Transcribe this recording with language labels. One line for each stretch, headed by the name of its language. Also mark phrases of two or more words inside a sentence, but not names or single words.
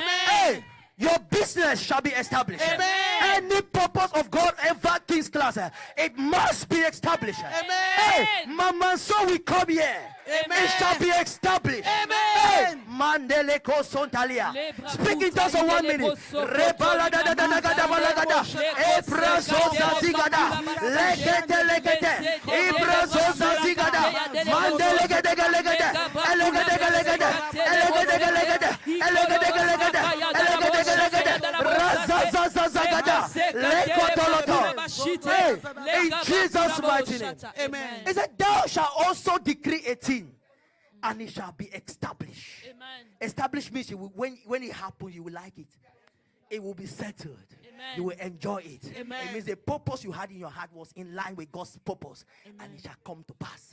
English: Hey, your business shall be established. Amen. Any purpose of God ever King's Class, it must be established. Amen. Hey, Mama, so we come here. Amen. It shall be established. Amen. Hey, Mandele ko sontalia. Speak in just 1 minute. Rebala da da da da da da da da. Ebrazo zazigada. Legete legete. Ebrazo zazigada. Mandele gede gede gede. Elegede gede gede. Elegede gede gede. Elegede gede gede. Elegede gede gede. Razazazazagada. Lekotoloto. Hey, in Jesus' mighty name. Amen. He said, thou shalt also decree a thing, and it shall be established. Amen. Established means when it happens, you will like it. It will be settled. Amen. You will enjoy it. Amen. It means the purpose you had in your heart was in line with God's purpose, and it shall come to pass.